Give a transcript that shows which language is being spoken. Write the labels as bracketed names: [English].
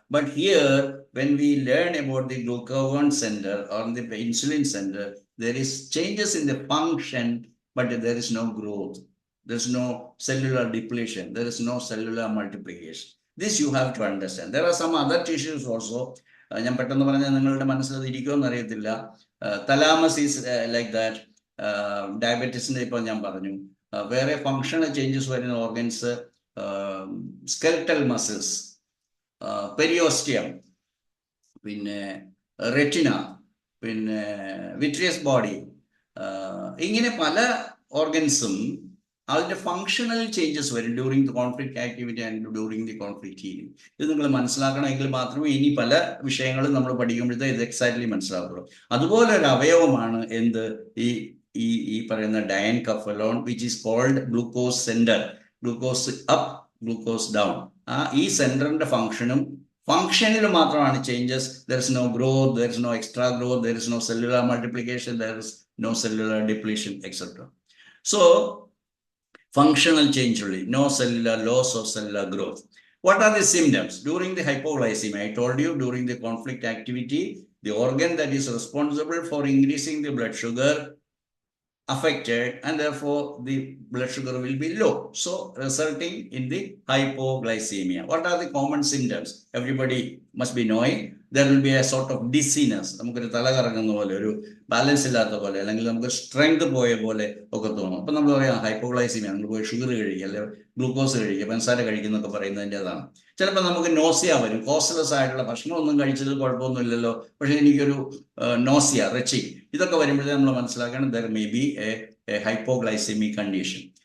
[English] But here, when we learn about the glucagon center or the insulin center, there is changes in the function, but there is no growth. There is no cellular depletion. There is no cellular multiplication. This you have to understand. There are some other tissues also. [Malayalam] ഞാൻ പെട്ടെന്ന് പറഞ്ഞാൽ നിങ്ങളുടെ മനസ്സിൽ ഇരിക്കുമെന്ന് അറിയത്തില്ല. [English] Thalamus is like that. [Malayalam] ഡയബറ്റീസിന്റെ ഇപ്പോൾ ഞാൻ പറഞ്ഞു. വേറെ ഫങ്ഷണൽ ചേഞ്ചസ് വരുന്ന ഓർഗൻസ്, സ്കെൽറ്റൽ മസിൽസ്, പെരിയോസ്റ്റിയം, പിന്നെ റെറ്റിന, പിന്നെ വിട്രിയസ് ബോഡി, ഇങ്ങനെ പല ഓർഗൻസും അതിന്റെ ഫങ്ഷണൽ ചേഞ്ചസ് വരും [English] During the conflict activity and during the conflict healing. [Malayalam] ഇത് നിങ്ങൾ മനസ്സിലാക്കണമെങ്കിൽ മാത്രമേ ഇനി പല വിഷയങ്ങളും നമ്മൾ പഠിക്കുമ്പോഴത്തെ ഇത് എക്സാക്ട്ലി മനസ്സിലാക്കുള്ളൂ. അതുപോലെ ഒരു അവയവമാണ് എന്ത്, ഈ പറയുന്ന ഡയൻകഫലോൺ, [English] Which is called glucose centre. [Malayalam] Glucose up, glucose down. ഈ സെന്ററിന്റെ ഫങ്ഷനിൽ മാത്രമാണ് changes. [English] There is no growth, there is no extra growth, there is no cellular multiplication, there is no cellular depletion, etcetera. So functional change only, no cellular loss of cellular growth. What are the symptoms? During the hypoglycemia, I told you, during the conflict activity, the organ that is responsible for increasing the blood sugar affected, and therefore the blood sugar will be low, so resulting in the hypoglycemia. What are the common symptoms? Everybody must be knowing. There will be a sort of dizziness. [Malayalam] നമുക്കൊരു തല കറങ്ങുന്ന പോലെ, ഒരു balance ഇല്ലാത്ത പോലെ, അല്ലെങ്കിൽ നമുക്ക് strength പോയ പോലെ ഒക്കെ തോന്നും. അപ്പം നമ്മൾ പറയാം ഹൈപ്പോഗ്ലൈസീമിയ, നമ്മൾ പോയി ഷുഗർ കഴിക്കുക, അല്ലെങ്കിൽ ഗ്ലൂക്കോസ് കഴിക്കുക, പഞ്ചസാര കഴിക്കുന്നൊക്കെ പറയുന്നതിൻ്റെതാണ്. ചിലപ്പോൾ നമുക്ക് നോസിയ വരും. കോസ്റ്റ്ലെസ് ആയിട്ടുള്ള ഭക്ഷണമൊന്നും കഴിച്ചത് കുഴപ്പമൊന്നുമില്ലല്ലോ, പക്ഷെ എനിക്കൊരു നോസിയ, റെച്ചി, ഇതൊക്കെ വരുമ്പോഴേ നമ്മൾ മനസ്സിലാക്കണം [English] There may be a hypoglycaemic condition.